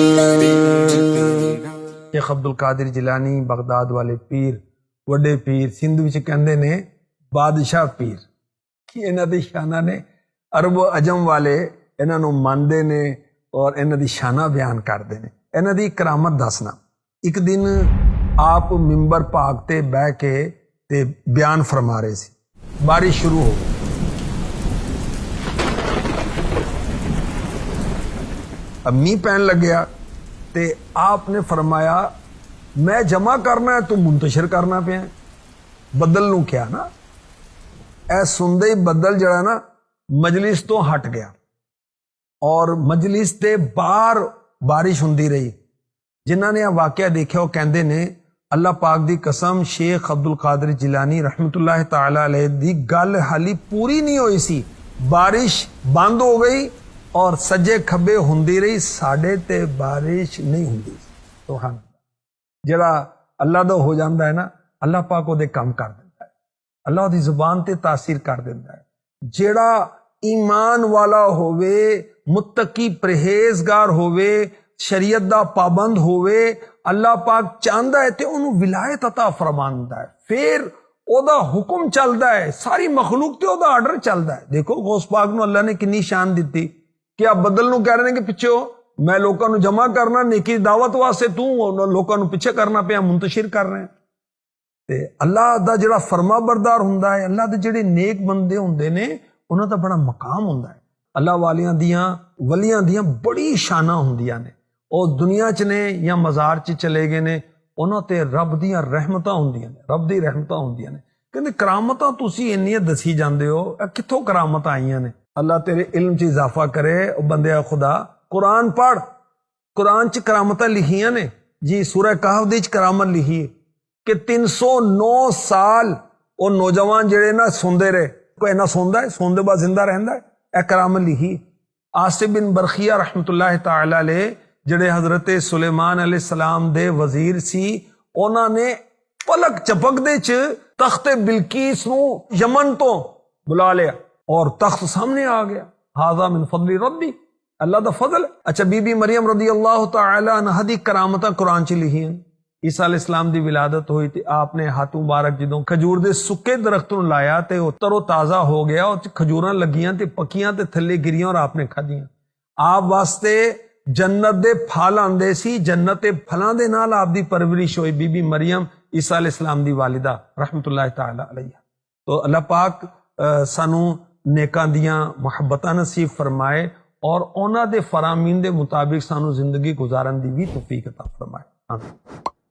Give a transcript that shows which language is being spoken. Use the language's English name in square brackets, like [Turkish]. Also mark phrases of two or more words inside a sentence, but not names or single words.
[Punjabi] ਸ਼ੇਖ ਅਬਦੁਲ ਕਾਦਰ ਜਿਲਾਨੀ ਬਗਦਾਦ ਵਾਲੇ ਪੀਰ, ਵੱਡੇ ਪੀਰ, ਸਿੰਧ ਵਿੱਚ ਕਹਿੰਦੇ ਨੇ ਬਾਦਸ਼ਾਹ ਪੀਰ, ਕਿ ਇਹਨਾਂ ਦੀ ਸ਼ਾਨਾਂ ਨੇ ਅਰਬ ਅਜਮ ਵਾਲੇ ਇਹਨਾਂ ਨੂੰ ਮੰਨਦੇ ਨੇ ਔਰ ਇਹਨਾਂ ਦੀ ਸ਼ਾਨਾਂ ਬਿਆਨ ਕਰਦੇ ਨੇ। ਇਹਨਾਂ ਦੀ ਕਰਾਮਤ ਦੱਸਣਾ, ਇੱਕ ਦਿਨ ਆਪ ਮਿੰਬਰ ਭਾਗ ਤੇ ਬਹਿ ਕੇ ਤੇ ਬਿਆਨ ਫਰਮਾ ਰਹੇ ਸੀ। ਬਾਰਿਸ਼ ਸ਼ੁਰੂ ਹੋ ਗਈ, اب می پہن لگیا تے آپ نے فرمایا میں جمع کرنا ہے تو منتشر کرنا پیا، بدل نو کیا نا، اے سندے ہی بدل جڑا نا مجلس تو ہٹ گیا اور مجلس دے باہر بارش ہوندی رہی۔ جنہ نے یہ واقعہ دیکھا وہ کہندے نے اللہ پاک دی قسم شیخ عبد القادر جیلانی [Arabic] رحمت اللہ تعالی علیہ [Punjabi] دی گل حالی پوری نہیں ہوئی سی، بارش بند ہو گئی اور سجے کھبے ہوندی رہی، ساڈے تے بارش نہیں ہوندی۔ سبحان اللہ، جڑا اللہ دا ہو جاندا ہے نا، اللہ پاک او دے کام کر دیندا ہے، اللہ دی زبان تے تاثیر کر دیندا ہے۔ جڑا ایمان والا ہووے، متقی پرہیزگار ہووے، شریعت دا پابند ہووے، اللہ پاک چاہندا ہے تے اونوں ولایت عطا فرماندا ہے، پھر او دا حکم چلدا ہے، ساری مخلوق تے او دا آرڈر چلدا ہے۔ دیکھو غوث پاک نو اللہ نے کنی شان دتی کہ آپ بدل نو کہہ رہے ہیں کہ پیچھے ہو، میں لوکاں نو جمع کرنا نیکی دعوت واسطے، تو لوکاں نو پیچھے کرنا پیا، منتشر کر رہے ہیں۔ تے اللہ دا جڑا فرما بردار ہوندا ہے، اللہ دے جڑے نیک بندے ہوندے نے، انہاں دا بڑا مقام ہوندا ہے۔ اللہ والیاں دیاں ولیاں دیاں بڑی شاناں ہوندیاں نے، او دنیا چ نے یا مزار چ چلے گئے نے، انہاں تے رب دیاں رحمتاں ہوندیاں نے، رب دی رحمتاں ہوندیاں نے۔ کہندے کرامتاں تسی انیاں دسی جاندے ہو، اے کتھوں کرامتاں آئیاں نے؟ اللہ تیرے علم چ اضافہ کرے۔ او بندیا خدا، قرآن پڑھ، قرآن چ کرامتاں لکھیاں نے جی۔ سورہ کہف دی چ کرامت لکھی ہے کہ 309 سال او نوجوان جڑے نا سوندے رہے، کوئی نہ سوندا ہے، سون دے بعد زندہ رہندا ہے، اے کرامت لکھی۔ آصف بن برخیہ [Arabic] رحمت اللہ تعالی علیہ [Punjabi] جڑے حضرت سلیمان [Arabic] علیہ السلام [Punjabi] دے وزیر سی، انہاں نے پلک چپک دے چ تخت بلقیس نو یمن تو بلا لیا اور تخت سامنے آ گیا۔ [Arabic] ھذا من فضل ربی، [Punjabi] اللہ دا فضل۔ اچھا، بی بی مریم [Arabic] رضی اللہ تعالی عنہ [Punjabi] دی کرامتاں قرآن چ لکھی ہیں۔ عیسیٰ [Arabic] علیہ السلام [Punjabi] دی ولادت ہوئی تھی، آپ نے ہاتھ مبارک جدوں کھجور دے سکے درخت نوں لایا تے او تر و تازہ ہو گیا، اور کھجوراں لگیاں تے پکیاں تے تھلے گریاں اور آپ نے کھادیاں۔ آپ واسطے جنت دے پھل آندے سی، جنت دے پھلاں دے نال آپ دی پرورش ہوئی، بی بی مریم عیسیٰ [Arabic] علیہ السلام [Punjabi] دی والدہ [Arabic] رحمت اللہ تعالی علیہ۔ [Punjabi] تو اللہ پاک سانو نیکاں دیاں محبتاں نصیب فرمائے اور اونا دے فرامین دے مطابق سانو زندگی گزارن دی بھی توفیق عطا فرمائے۔ آمین۔